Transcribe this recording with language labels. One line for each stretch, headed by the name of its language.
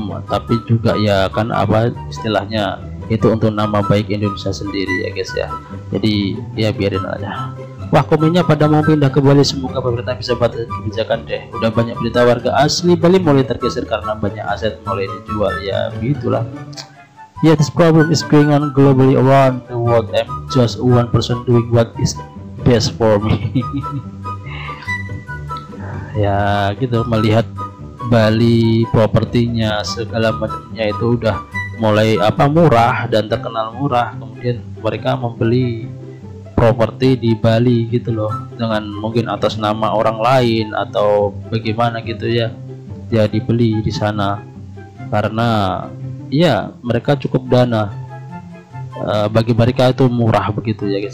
Indonesian: Tapi juga ya kan apa istilahnya, itu untuk nama baik Indonesia sendiri ya guys ya. Jadi ya biarin aja. Wah, komennya pada mau pindah ke Bali, semoga pemerintah bisa buat kebijakan deh. Udah banyak berita warga asli Bali mulai tergeser karena banyak aset mulai dijual, ya begitulah.
English: Yeah, this problem is going on globally around the world. I'm just one person doing what is best for me.
Indonesian: Ya gitu, melihat Bali propertinya segala macamnya itu udah mulai murah dan terkenal murah, kemudian mereka membeli properti di Bali gitu loh, dengan mungkin atas nama orang lain atau bagaimana gitu ya, ya dibeli di sana karena ya mereka cukup dana, bagi mereka itu murah begitu ya guys.